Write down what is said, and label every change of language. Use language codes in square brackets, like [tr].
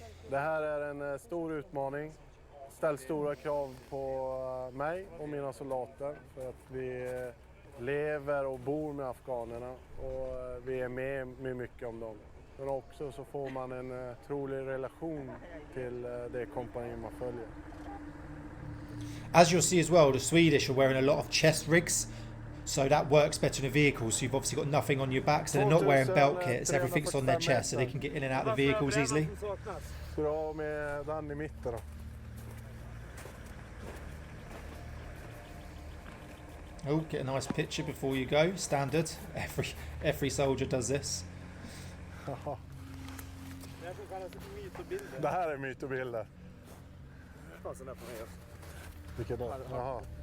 [sv] Det här är en stor utmaning. Ställ stora krav på mig och mina soldater för att vi lever och bor med afghanerna och vi är med mycket om dem. Men också så får man en trolig relation till det kompani man följer. [en] As you'll see as well, the Swedish are wearing a lot of chest rigs, so that works better in the vehicles. So you've obviously got nothing on your back, so they're not wearing belt kits. Everything's on their chest, so they can get in and out of the vehicles easily. [sv] Ska du ha med den i mitten då? [en] Oh, get a nice picture before you go. Standard. Every soldier does this. [sv] Det här är mytobilder. Vilka då? Jaha.